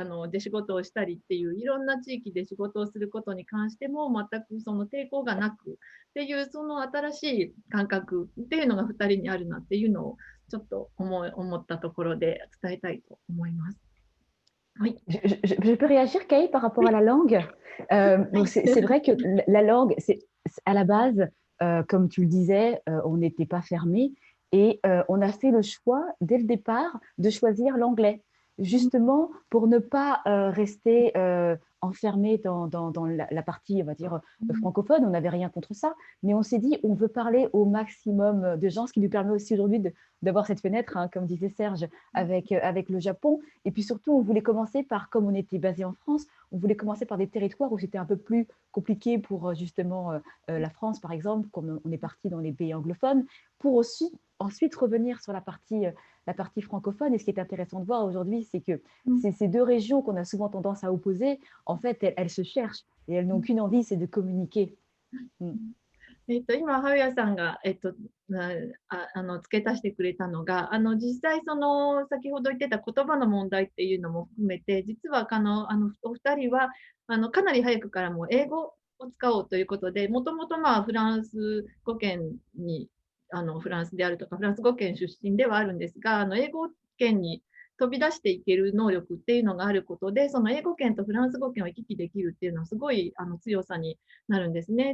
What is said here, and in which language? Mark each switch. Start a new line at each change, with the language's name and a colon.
Japanese: で仕事をしたりっていういろんな地域で仕事をすることに関しても全くその抵抗がなくっていうその新しい感覚っていうのが2人にあるなっていうのをちょっと思ったところで伝えたいと思います。
French: Oui. Je peux réagir, Kay, par rapport à la langue. C'est vrai que la langue, à la base, comme tu le disais, on n'était pas fermé et on a fait le choix dès le départ de choisir l'anglais, justement pour ne pas rester enfermé dans la partie, on va dire, francophone. On n'avait rien contre ça, mais on s'est dit, on veut parler au maximum de gens, ce qui nous permet aussi aujourd'hui d'avoir cette fenêtre, hein, comme disait Serge, avec le Japon. Et puis surtout, on voulait commencer par, comme on était basé en France, on voulait commencer par des territoires où c'était un peu plus compliqué pour justement la France, par exemple, comme on est parti dans les pays anglophones, pour aussi ensuite revenir sur la partie francophone. Et ce qui est intéressant de voir aujourd'hui, c'est que ces deux régions qu'on a souvent tendance à opposer, en fait, elles se cherchent et elles n'ont qu'une envie, c'est de communiquer.
Japanese: 今、ハウヤさんが、付け足してくれたのが、実際先ほど言ってた言葉の問題っていうのも含めて、実はお二人はかなり早くからも英語を使おうということで、もともとフランス語圏にフランスであるとか、フランス語圏出身ではあるんですが、英語圏に飛び出していける能力っていうのがあることで、その英語圏とフランス語圏を行き来できるっていうのはすごい強さになるんですね。